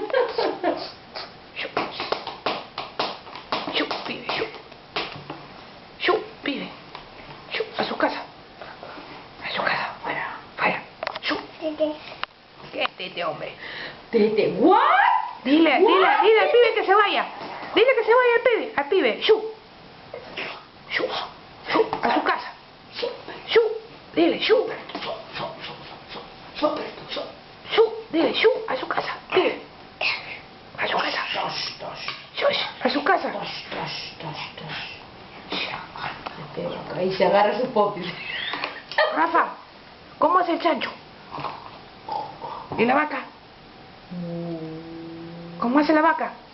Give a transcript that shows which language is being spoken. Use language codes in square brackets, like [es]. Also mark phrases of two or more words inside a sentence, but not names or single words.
[es] Shu, shu, pibe, shu. Shu, pibe. Shu, a su casa. A su casa. Fuera, fuera. Shu. ¿Qué tete, hombre? Tete, ¿what? Dile al pibe que se vaya. Dile que se vaya al pibe. Shu. Shu, shu, a su casa. Shu, dile, shu. Shu, dile, shu, a su casa. Dile. A su casa. Shush, a su casa. Ahí se agarra su popis. Rafa, ¿cómo hace el chancho? ¿Y la vaca? ¿Cómo hace la vaca?